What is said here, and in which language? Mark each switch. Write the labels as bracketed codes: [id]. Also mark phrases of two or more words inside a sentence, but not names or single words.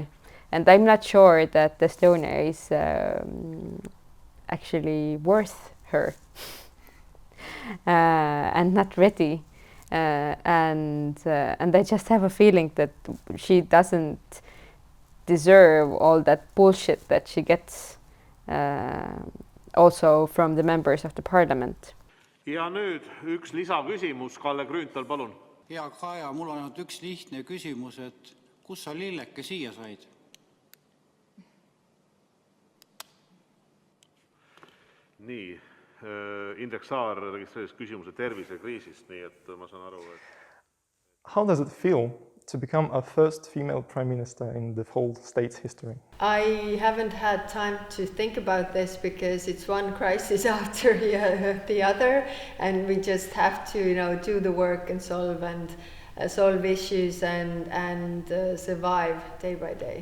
[en] And I'm not sure that Estonia is actually worth her and not ready. And I just have a feeling that she doesn't deserve all that bullshit that she gets also from the members of the parliament. [et] Ja nüüd üks lisaküsimus, Kalle Grünthal, palun. Hea Kaja, mul on ainult üks lihtne küsimus, et kus sa lilleke siia said? Nii, Indrek Saar registreeris küsimuse tervisekriisist, nii et ma saan aru, et... [en] How does it feel to become a first female prime minister in the whole state's history? I haven't had time to think about this because it's one crisis after the other, and we just have to, do the work and solve issues and survive day by day.